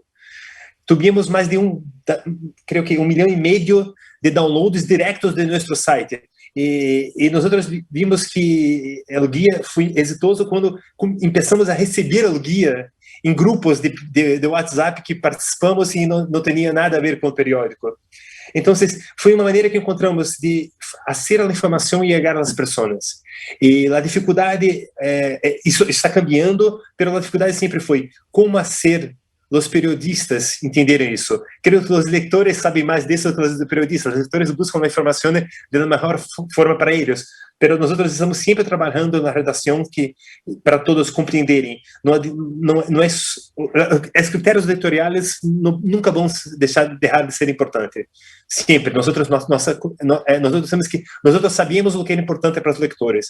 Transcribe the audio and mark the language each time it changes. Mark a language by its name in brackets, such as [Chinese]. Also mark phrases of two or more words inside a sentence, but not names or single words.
[Portuguese] Tivemos mais de creio que 1,5 milhão de downloads diretos de nosso site. E nós vimos que o guia foi exitoso quando começamos a receber o guia em grupos de WhatsApp que participamos e não tinha nada a ver com o periódico. [Spanish] Entonces, fue una manera que encontramos de hacer la información llegar a las personas. Y la dificultad, eso está cambiando, pero la dificultad siempre fue cómo hacer los periodistas [Portuguese] entenderem isso. Creio que os leitores sabem mais disso que os periodistas. Os leitores buscam a informação [Spanish] de la mejor forma [Portuguese] para eles. Pero nós estamos sempre trabalhando na redação que para todos compreenderem. Não é os critérios editoriais nunca vão deixar de ser importantes. Sempre. Nós sabemos o que é importante para os leitores.